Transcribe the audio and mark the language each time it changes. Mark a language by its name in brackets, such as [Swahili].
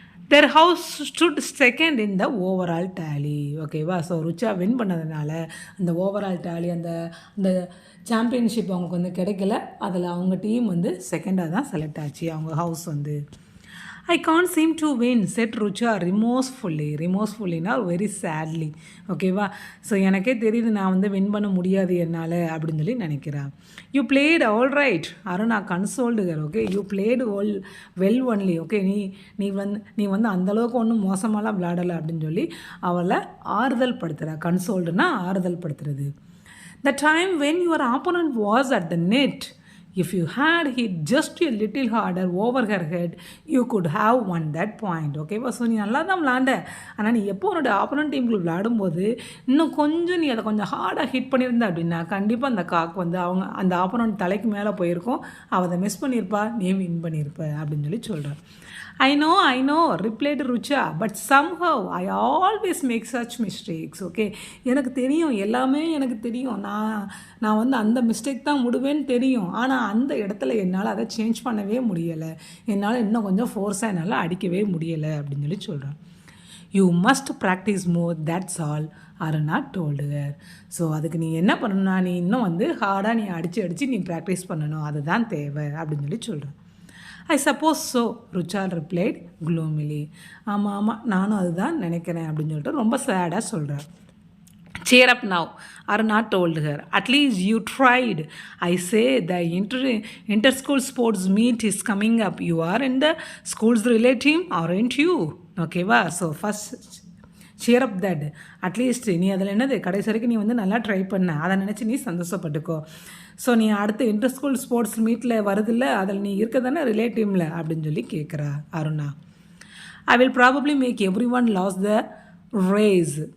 [English] their house stood second in the overall tally. [Tamil] ஓகேவா? So Rucha win பண்ணதுனால அந்த overall tally அந்த சாம்பியன்ஷிப் அவங்களுக்கு வந்து கிடைக்கல. அதில் அவங்க டீம் வந்து செகண்டாக தான் செலக்ட் ஆச்சு. அவங்க ஹவுஸ் வந்து [English] I can't seem to win, said Rucha remorsefullyனா very sadly. [Tamil] ஓகேவா? ஸோ எனக்கே தெரியுது நான் வந்து வின் பண்ண முடியாது என்னால் அப்படின்னு சொல்லி நினைக்கிறேன். [English] You played all right, Aruna consoled her. Okay, you played well only. [Tamil] Okay, நீ வந்து அந்தளவுக்கு ஒன்றும் மோசமாலாம் விளையாடலை அப்படின்னு சொல்லி அவளை ஆறுதல் படுத்துகிறா. கன்சோல்டுனா ஆறுதல் படுத்துறது. [English] The time when your opponent was at the net, if you had hit just a little harder over her head, you could have won that point. [Tamil] ஓகேவா? ஸோ நீ நல்லா தான் விளாண்ட, ஆனால் நீ எப்போ உன்னோட ஆப்போனன்ட் டீமுக்கு விளையாடும்போது இன்னும் கொஞ்சம் நீ அதை கொஞ்சம் ஹார்டாக ஹிட் பண்ணியிருந்த அப்படின்னா கண்டிப்பாக அந்த காக்கு வந்து அந்த ஆப்போனன்ட் தலைக்கு மேலே போயிருக்கும். அவள் அதை மிஸ் பண்ணியிருப்பா, நீ வின் பண்ணியிருப்ப அப்படின்னு சொல்லி சொல்கிறேன். [English] I know, replied Rucha, but somehow I always make such mistakes. [Tamil] Okay, எனக்கு தெரியும், எல்லாமே எனக்கு தெரியும், நான் வந்து அந்த மிஸ்டேக் தான் விடுவேன்னு தெரியும். ஆனால் அந்த இடத்துல என்னால் அதை சேஞ்ச் பண்ணவே முடியலை, என்னால் இன்னும் கொஞ்சம் ஃபோர்ஸாக என்னால் அடிக்கவே முடியலை அப்படின்னு சொல்லி சொல்கிறேன். [English] You must practise more that's all Aruna told her. [Tamil] So அதுக்கு நீ என்ன பண்ணணும்னா நீ இன்னும் வந்து ஹார்டாக நீ அடித்து நீ ப்ராக்டிஸ் பண்ணணும், அதுதான் தேவை அப்படின்னு சொல்லி சொல்கிறேன். [English] I suppose so, Rucha replied gloomily. [Tamil] ஆமாம் நானும் அதுதான் நினைக்கிறேன் அப்படின்னு சொல்லிட்டு ரொம்ப சேடாக சொல்கிறேன். [English] Cheer up now, Aruna told her. At least you tried. I say the inter-school sports meet is coming up. You are in the school's relay team, aren't you? Okay, va? So first cheer up that. At least [Tamil] நீ அதில் என்னது கடைசி வரைக்கும் நீ வந்து நல்லா try பண்ண, அதை நினச்சி நீ சந்தோஷப்பட்டுக்கோ. ஸோ நீ அடுத்து இன்டர் ஸ்கூல் ஸ்போர்ட்ஸ் மீட்டில் வருதில்ல, அதில் நீ இருக்க தானே ரிலே டீமில் அப்படின்னு சொல்லி கேட்குறா Aruna. [English] I will probably make every one lose the race.